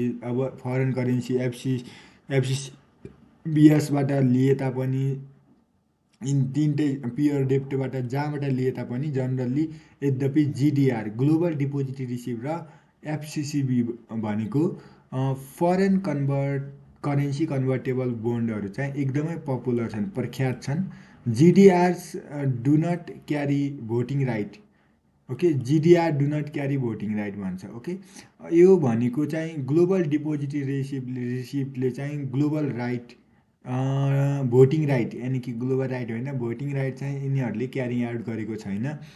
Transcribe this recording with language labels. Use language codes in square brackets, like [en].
[ne] अब foreign currency एफसिसिबिएसबाट लिए तापनि तिनटै पियर डेप्टबाट जहाँबाट लिए तापनि जनरली यद्यपि जिडिआर ग्लोबल डिपोजिटरी रिसिप्ट र एफसिसिबी भनेको फरेन करेन्सी कन्भर्टेबल बोन्डहरू चाहिँ एकदमै पपुलर छन्, प्रख्यात छन्। [en] GDRs do not carry voting right. Okay, GDR do not carry voting right [ne] भन्छ। ओके, यो भनेको चाहिँ ग्लोबल डिपोजिटरी रिसिप्टले चाहिँ ग्लोबल राइट, भोटिङ राइट, यानि कि ग्लोबल राइट होइन, भोटिङ राइट चाहिँ यिनीहरूले क्यारी आउट गरेको छैन।